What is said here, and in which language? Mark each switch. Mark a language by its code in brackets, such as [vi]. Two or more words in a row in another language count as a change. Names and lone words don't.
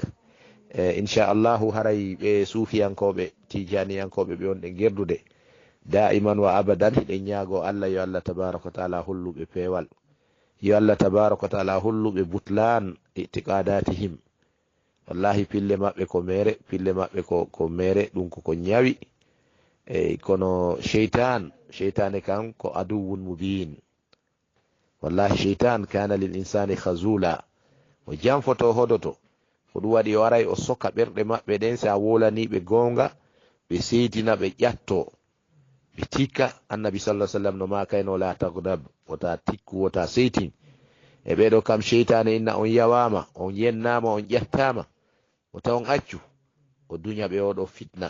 [ff] inchallahu haray ɓe suufiyankoɓe tijaniyankoɓe ɓe on ɗe gerdude [ar] دائما وأبدا [ff] hiɗen ñaago Allah yo [ar] الله تبارك وتعالى [ff] holluɓe peewal, yo [ar] الله تبارك وتعالى [ff] holluɓe [ar] بطلان اعتقاداتهم. [ff] wallahi pille maɓɓe ko mere, pille maɓɓe ko mere ɗum ko ñawi. kono cheytane kan ko [ar] عدو مبين. والله الشيطان كان للإنسان خذولا, [ff] o janfoto hodoto ko ɗum waɗi o aray o soka ɓerɗe maɓɓe ɗen. sa wolaniɓe gonga ɓe seydina ɓe ƴatto ɓe tikka. annabi [ar] صلى الله عليه وسلم [ff] no makayno [ar] لا تغضب, [ff] wota tikku wota seytin. e ɓeɗo kam cheytane inna on yawama, on yennama, on ƴattama, o taw on accu o duña ɓe oɗo fitna.